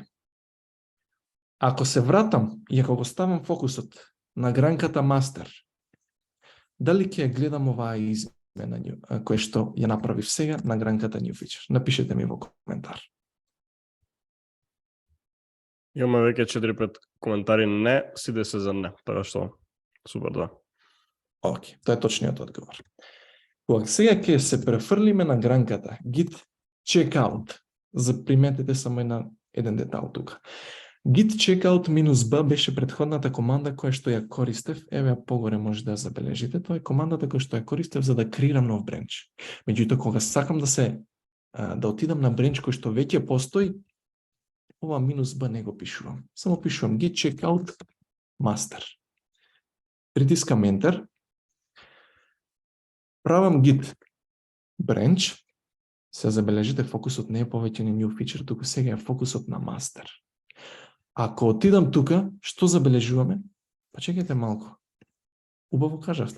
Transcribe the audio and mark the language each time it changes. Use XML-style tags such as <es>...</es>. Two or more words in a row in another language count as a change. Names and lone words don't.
<mk>Ако се вратам и ако го ставам фокусот на гранката master, дали ќе ја гледам оваа измена која што ја направив сега на гранката</mk> <en>new feature?</en> <mk>Напишете ми во коментар. Имаме веќе 4-5 коментари не, сиде се за не, така што супер да. Океј, тоа е точниот одговор. Кога сега ќе се префрлиме на гранката</mk> <en>git checkout,</en> <mk>заприметете само еден детал тука.</mk> <en>Git checkout</en> <mk>минус b беше претходната команда која што ја користев, еве погоре може да ја забележите, тоа е командата која што ја користев за да креирам нов бренч. Меѓутоа кога сакам да отидам на бренч кој што веќе постои, ова минус b не го пишувам. Само пишувам</mk> <en>git checkout master.</en> <mk>Притискам enter. Правам</mk> <en>git branch.</en> <mk>Се забележите, фокусот не е повеќе на</mk> <en>new feature,</en> <mk>туку сега е фокусот на master. Ако отидам тука, што забележуваме? Па чекайте малку. Убаво кажавте.</mk>